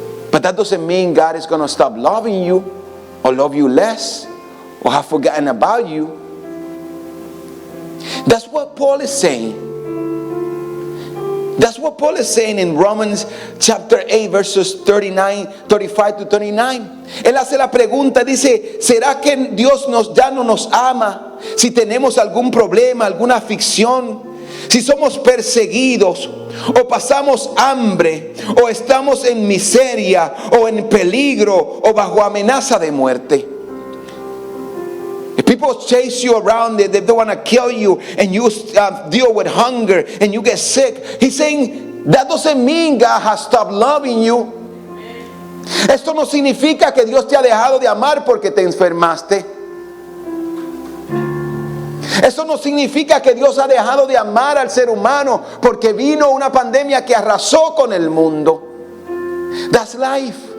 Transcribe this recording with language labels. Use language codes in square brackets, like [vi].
[en] But that doesn't mean God is going to stop loving you. Or love you less. Or have forgotten about you. That's what Paul is saying. That's what Paul is saying in Romans chapter 8 verses 35 to 39. [es] Él hace la pregunta, dice: ¿será que Dios ya no nos ama si tenemos algún problema, alguna aflicción? Si somos perseguidos, o pasamos hambre, o estamos en miseria, o en peligro, o bajo amenaza de muerte. [en] People chase you around, they want to kill you, and you deal with hunger, and you get sick. He's saying that doesn't mean God has stopped loving you. [es] Esto no significa que Dios te ha dejado de amar porque te enfermaste. Esto no significa que Dios ha dejado de amar al ser humano porque vino una pandemia que arrasó con el mundo. [en] That's life.